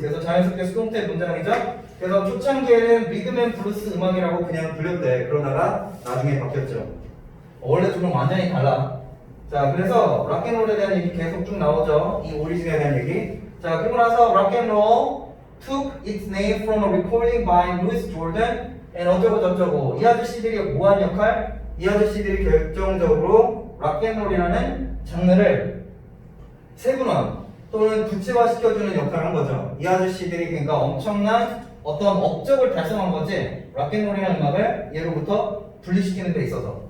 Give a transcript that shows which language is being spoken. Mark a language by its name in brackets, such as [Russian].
[Korean] 그래서 자연스럽게 수동태 문장이죠. 그래서 초창기에는 리듬 앤 블루스 음악이라고 그냥 불렸대. 그러다가 나중에 바뀌었죠. 원래 좀 완전히 달라. 자, 그래서 락앤롤에 대한 얘기 계속 쭉 나오죠. 이 오리진에 대한 얘기. 자, 그리고 나서 [English] 락앤롤 took its name from a recording by Louis Jordan and [Korean] 어쩌고 저쩌고. 이 아저씨들이 뭐한 역할? 이 아저씨들이 결정적으로 락앤롤이라는 장르를 세분화 또는 구체화시켜주는 역할을 한 거죠. 이 아저씨들이 그러니까 엄청난 어떤 업적을 달성한 거지. 락앤롤이라는 음악을 예로부터 분리시키는 데 있어서.